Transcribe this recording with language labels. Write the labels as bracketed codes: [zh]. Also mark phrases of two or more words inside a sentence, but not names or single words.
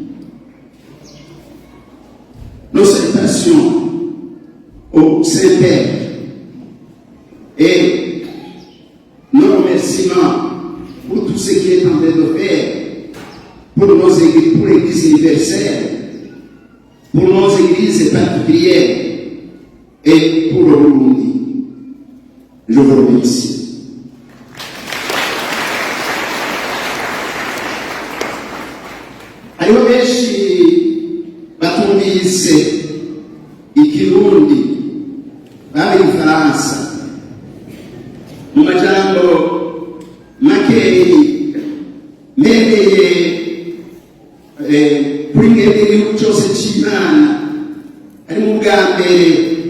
[fr] Nos salutations au Saint-Père et nos est en train de faire pour nos églises, pour l'Église universelle, pour nos églises particulières et pour le Burundi. Je vous remercie. [rn] Hariho benshi batumvise ikirundi babe ifaransa mu majambo makeyi mbereye kuri mwebwe igihugu cyose cy'Imana harimo ubwa mbere